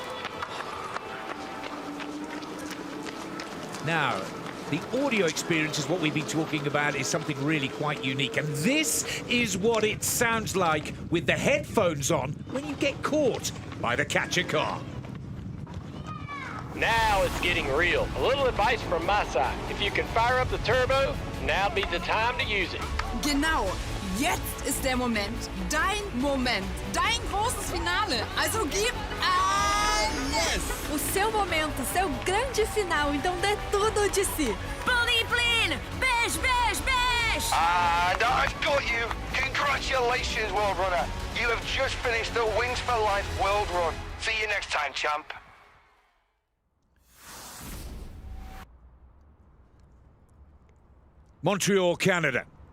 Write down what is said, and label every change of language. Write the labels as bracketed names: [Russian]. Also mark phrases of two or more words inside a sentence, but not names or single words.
[English] Now, the audio experience is what we've been talking about, is something really quite unique. And this is what it sounds like with the headphones on when you get caught by the catcher car. Now it's getting real. A little advice from my side. If you can fire up the turbo, now'd be the time to use it. [German] Genau. Jetzt ist der Moment. Dein Moment. Dein großes Finale. Also gib alles. [Portuguese] O seu momento, seu grande final, então dê tudo de si. [English] Please, please. Beige, beige, beige. And I've got you. Congratulations, World Runner. You have just finished the Wings for Life World Run. See you next time, champ. Montreal, Canada.